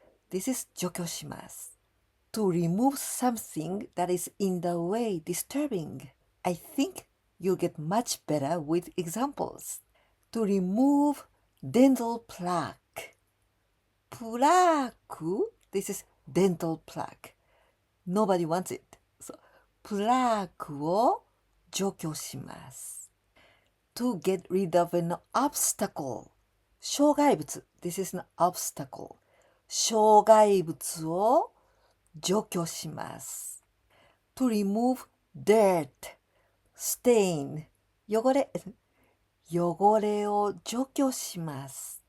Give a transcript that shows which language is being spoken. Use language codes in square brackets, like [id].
[en] This is 除去します to remove something that is in the way, disturbing. I think you'll get much better with examples. To remove dental plaque. プラーク This is dental plaque. Nobody wants it. [ja] So, プラークを除去します。 [en] To get rid of an obstacle. 障害物 This is an obstacle. [ja] 障害物を除去します。 [en] To remove dirt. Stain. [ja] 汚れを除去します。